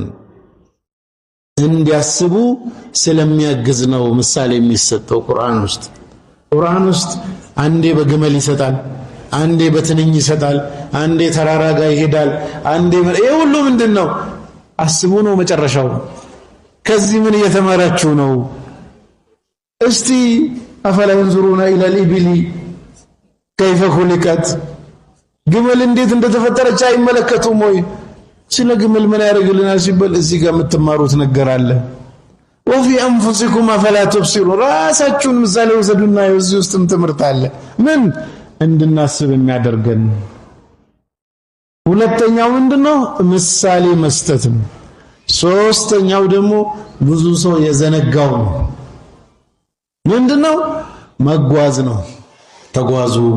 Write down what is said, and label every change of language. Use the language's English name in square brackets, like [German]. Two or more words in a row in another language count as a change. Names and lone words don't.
[Amharic] እንዲያስቡ ስለሚያግዝ ነው ምሳሌ የሚሰጠው ቁርአን ውስጥ አንዴ በግመል ይሰጣል አንዴ በትንኝ ይሰጣል አንዴ ተራራ ጋር ይሄዳል አንዴ ይሄ ሁሉ ምንድነው አስቡ ነው መጨረሻው ከዚህ ምን እየተማራችሁ ነው እስቲ አፈላ [Arabic] ينظرون الى الابل كيف خلقت [Amharic] ግመል እንዴት እንደተፈጠረች አይመለከቱም ወይ ስለ ግመል ምን ያደርግልናል ሲባል እዚህ ጋር የምትማሩት ነገር አለ [Arabic] وفي انفسكم افلا تبصرون [Amharic] ራሳችሁን ምሳሌ ወሰዱና እዚህ ውስጥም ትምህርት አለ ምን እንድናስብ የሚያደርገን ሁለተኛው ምንድነው ምሳሌ መስጠት ነው ሶስተኛው ደግሞ ብዙ ሰው የዘነጋው ነው ምንድነው መጓዝ ነው ተጓዙ